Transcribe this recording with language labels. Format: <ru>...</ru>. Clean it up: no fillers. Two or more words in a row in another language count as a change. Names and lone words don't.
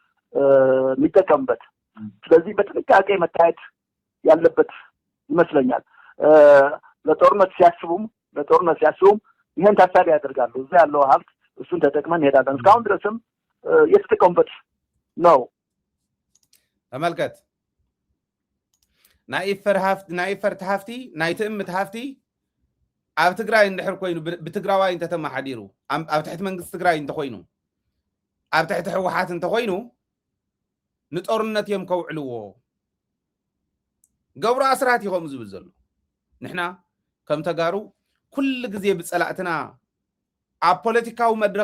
<am>የሚጠቀምበት ስለዚህ በጥንቃቄ መታየት ያለበት ይመስለኛል ለጦርነት ሲያስቡም ይሄን ታሳቢ ያደርጋሉ እዛ ያለው ሀብት እሱን ተጠቅመን ሄዳለን እስካሁን ድረስም የተጠቀሙበት ነው</am> <ti>ተመልከት ናይፈርት ሀፍቲ ናይትእምት ሀፍቲ ኣብ ትግራይ እንድሕር ኮይኑ ብትግራዋይ እንተተማሓዲሩ ኣብ ትሕቲ መንግስቲ ትግራይ እንተኮይኑ ኣብ ትሕቲ ህወሓት እንተኮይኑ ንጦርነት እዮም ከውዕልዎ ገብሩ ኣስራት ይኸም ዝብል ዘሎ ንሕና ከም ተጋሩ ኩሉ ግዜ ብፀላእትና ኣብ ፖለቲካዊ መድረክ</ti>